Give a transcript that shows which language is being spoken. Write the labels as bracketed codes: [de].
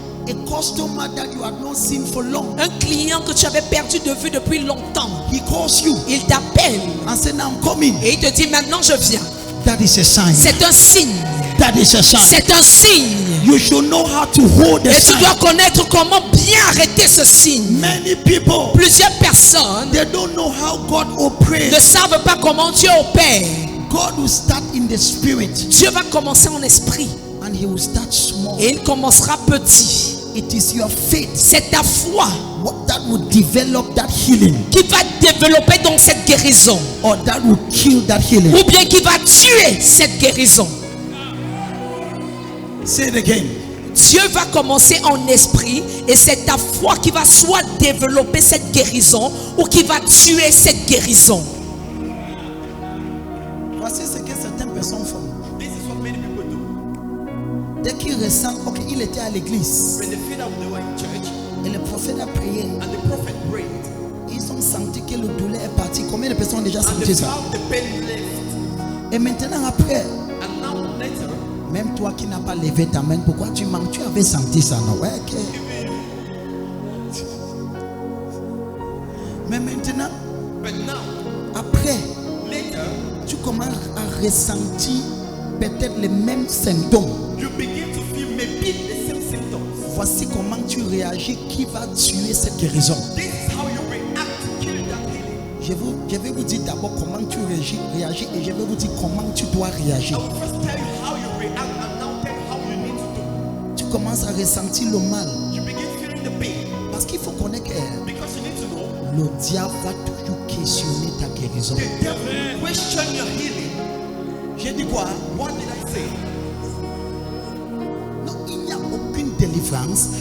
[en] a customer that you had not seen for long, [fr] un client que tu avais perdu de vue depuis longtemps, [en] he calls you [fr] il t'appelle [en] and says, now I'm coming. [fr] et il te dit maintenant je viens. [en] That is a sign. [fr] C'est un signe. [en] That is a sign. [fr] C'est un signe. [en] You should know how to hold the [fr] Et tu [en] sign. [fr] dois connaître comment bien arrêter ce signe. [en] Many people, [fr] Plusieurs personnes [en] they don't know how God [fr] ne [en] operates. [fr] savent pas comment Dieu opère. [en] God will start in the spirit [fr] Dieu va commencer en esprit [en] and he will start small. [fr] et il commencera petit. [en] It is your faith [fr] C'est ta foi [en] that will develop that healing, [fr] qui va développer donc cette guérison [en] or that will kill that healing. [fr] ou bien qui va tuer cette guérison. [en] Say it again. [fr] Dieu va commencer en esprit et c'est ta foi qui va soit développer cette guérison ou qui va tuer cette guérison. Voici ce que certaines personnes font. [en] This is what many people do. [fr] Dès qu'ils ressentent, ok, il était à l'église [en] When they feel that they were in church [fr] et le prophète a prié, [en] and the prophet prayed [fr] ils ont senti que le douleur est parti. Combien de personnes ont déjà [en] and [fr] senti [en] they [fr] ça? [en] found the pain left. [fr] Et maintenant après, [en] And now later, [fr] même toi qui n'as pas levé ta main, pourquoi tu manques? Tu avais senti ça, non? Ouais, ok. Mais maintenant, [en] but now, [fr] après, [en] later, [fr] tu commences à ressentir peut-être les mêmes symptômes. [en] you begin to feel maybe the same symptoms. [fr] Voici comment tu réagis qui va tuer cette guérison. [en] This is how you react to kill that healing. [fr] Je vais vous dire d'abord comment tu réagis et je vais vous dire comment tu dois réagir. [en] I will first tell you how you react and now tell you how you need to do. [fr] Tu commences à ressentir le mal. [en] You begin feeling the pain [fr] Parce qu'il faut connaître que [en] because you need to know [fr] le diable va toujours questionner ta guérison. [en] the devil will question your healing. [fr] J'ai dit quoi? [en] What did I say? [fr] Non, il n'y a aucune délivrance.